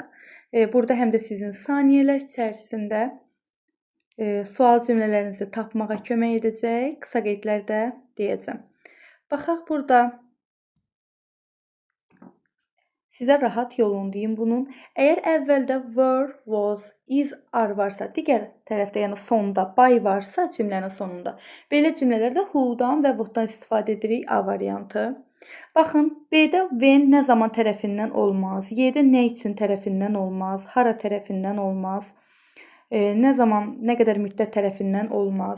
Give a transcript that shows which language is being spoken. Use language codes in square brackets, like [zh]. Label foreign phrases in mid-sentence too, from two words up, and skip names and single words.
[az] Burada həm də sizin saniyələr içərisində sual cümlələrinizi tapmağa kömək edəcək. Qısa qeydlərdə deyəcəm. Baxaq burada. Sizə rahat yolunu deyim bunun. Əgər əvvəldə [en] were, was, is, are [az] varsa, digər tərəfdə, yəni sonda by varsa cümlənin sonunda, belə cümlələrdə who-dan və what-dan istifadə edirik A variantı. Baxın, B-də when nə zaman tərəfindən olmaz, Y-də nə üçün tərəfindən olmaz, hara tərəfindən olmaz, nə zaman, nə qədər müddət tərəfindən olmaz.